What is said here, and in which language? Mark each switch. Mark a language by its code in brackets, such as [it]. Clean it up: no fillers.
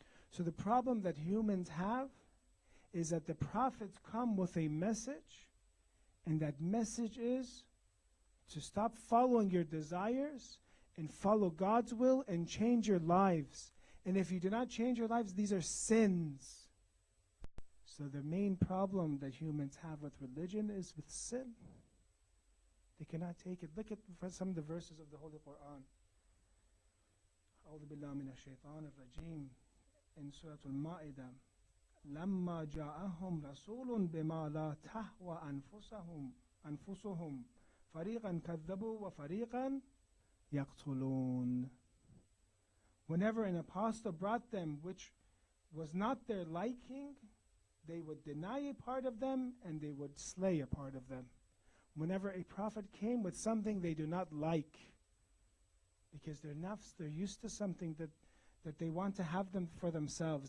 [en] So the problem that humans have is that the prophets come with a message, and that message is to stop following your desires and follow God's will and change your lives. And if you do not change your lives, these are sins. So the main problem that humans have with religion is with sin. They cannot take it. Look at some of the verses of the Holy Quran. [ar] أعوذ بالله من الشيطان الرجيم. [en] In Surah Al-Ma'idah, [ar] لما جاءهم رسول بما لا تهوى أنفسهم فريقا كذبوا وفريقا يقتلون. [en] Whenever an apostle brought them which was not their liking, they would deny a part of them and they would slay a part of them. Whenever a prophet came with something they do not like, because their nafs, they're used to something that they want to have them for themselves.